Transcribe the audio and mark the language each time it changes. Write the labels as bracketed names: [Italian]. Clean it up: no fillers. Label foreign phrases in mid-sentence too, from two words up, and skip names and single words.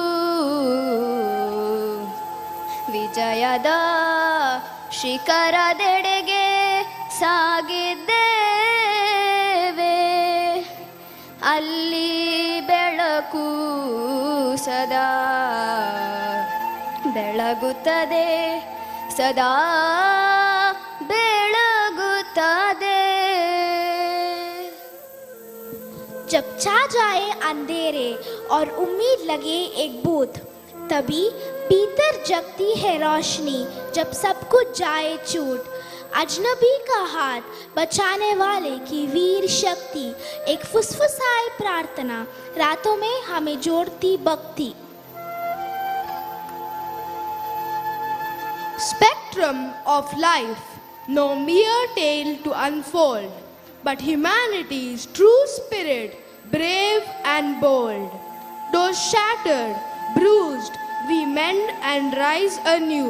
[Kannada] ವಿಜಯದ ಶಿಖರದೆಡೆಗೆ ಸಾಗಿದ್ದೇವೆ, ಅಲ್ಲಿ ಬೆಳಕು ಸದಾ ಬೆಳಗುತ್ತದೆ, ಸದಾ ಬೆಳಗುತ್ತದೆ। [Hindi] जब छा जाए अंधेरे और उम्मीद लगे एक बूंद, तभी भीतर जगती है रोशनी। जब सब कुछ जाए छूट, अजनबी का हाथ बचाने वाले की वीर शक्ति, एक फुसफुसाई प्रार्थना रातों में हमें जोड़ती भक्ति। [English] Spectrum of life, no mere tale to unfold, but humanity's true spirit, brave and bold. Though shattered, bruised, we mend and rise anew.